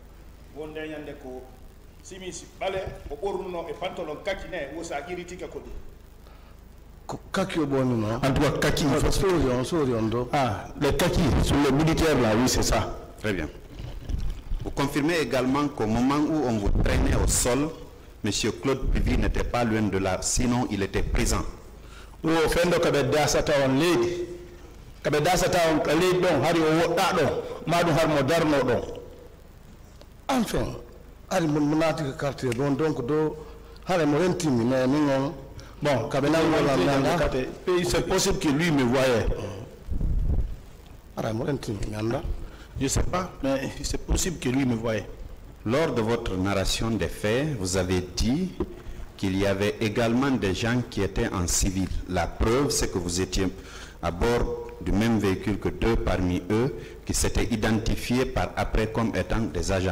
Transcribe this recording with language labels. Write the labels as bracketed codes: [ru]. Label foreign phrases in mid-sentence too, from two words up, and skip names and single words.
[fr] Kaki au bon non. En tout cas, kaki. Ah, les kaki, sur les militaires là, oui, c'est ça. Très bien. Vous confirmez également qu'au moment où on vous traînait au sol, M. Claude Pivy n'était pas loin de là, sinon il était présent. [ff] wo fendo kabe dasata on leydi kabe dasata on leydi ɗon hari o woɗɗa ɗon maɗum har mo darno ɗon enfin ari mon naati ko quartier ɗon donc do hare mo rentimi mais min on [fr] bon kabe c'est possible que lui me voyait [ff] ara mo rentimi mi anda [fr] je sais pas mais c'est possible que lui me voyait. Lors de votre narration des faits, vous avez dit qu'il y avait également des gens qui étaient en civil. La preuve, c'est que vous étiez à bord du même véhicule que deux parmi eux qui s'étaient identifiés par après comme étant des agents.